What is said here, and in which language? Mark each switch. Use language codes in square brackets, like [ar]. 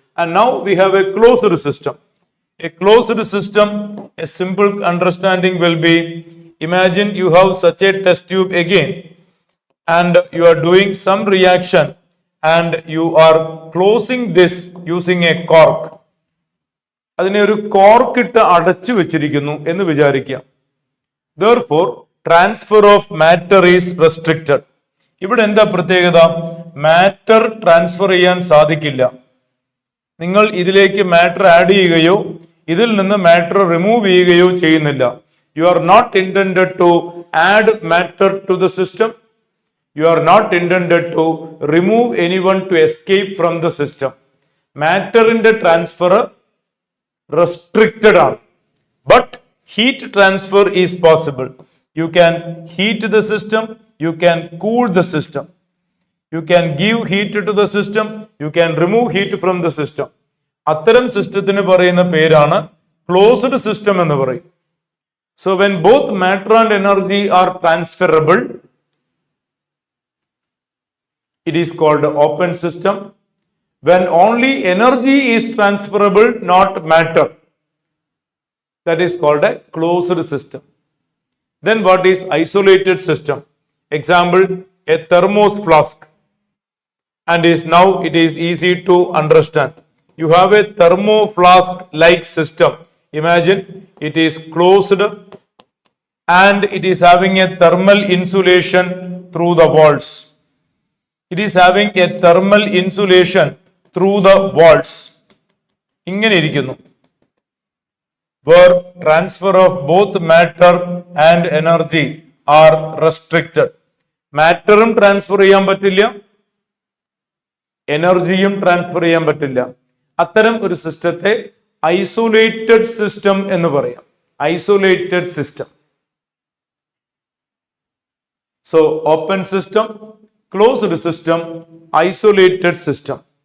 [en] And now we have a closed system. A closed system, a simple understanding will be, imagine you have such a test tube again and you are doing some reaction and you are closing this using a cork. [ml] അതിനെ ഒരു cork ഇട്ട് അടച്ചു വെച്ചിരിക്കുന്നു എന്ന് വിചാരിക്കുക. [en] Therefore, transfer of matter is restricted. [ml] ഇവിടെ എന്താ പ്രത്യേകത? മാറ്റർ ട്രാൻസ്ഫർ ചെയ്യാൻ സാധിക്കില്ല. നിങ്ങൾ ഇതിലേക്ക് മാറ്റർ ആഡ് ചെയ്യുകയോ ഇതിൽ നിന്ന് മാറ്റർ റിമൂവ് ചെയ്യുകയോ ചെയ്യുന്നില്ല. [en] You are not intended to add matter to the system. You are not intended to remove anyone to escape from the system. [ml] മാറ്ററിന്റെ transfer restricted ആണ്. [en] But heat transfer is possible. You can heat the system, you can cool the system. You can give heat to the system, you can remove heat from the system. [ml] അത്തരം സിസ്റ്റത്തിന് പറയുന്ന പേരാണ് closed system എന്ന് പറയും. [en] So when both matter and energy are transferable, it is called open system. When only energy is transferable, not matter, that is called a closed system. Then what is isolated system? Example, a thermos flask. And now it is easy to understand. You have a thermo flask like system. Imagine it is closed and it is having a thermal insulation through the walls. It is having a thermal insulation through the walls. [ml] ഇങ്ങനെ ഇരിക്കുന്നു. [en] Where transfer of both matter and energy are restricted. [ml] മാറ്ററും transfer ചെയ്യാൻ പറ്റില്ല, എനർജിയും transfer ചെയ്യാൻ പറ്റില്ല. അത്തരം ഒരു സിസ്റ്റത്തെ ഐസൊലേറ്റഡ് സിസ്റ്റം എന്ന് പറയാം. [en] Isolated system. So open system, closed system, isolated system.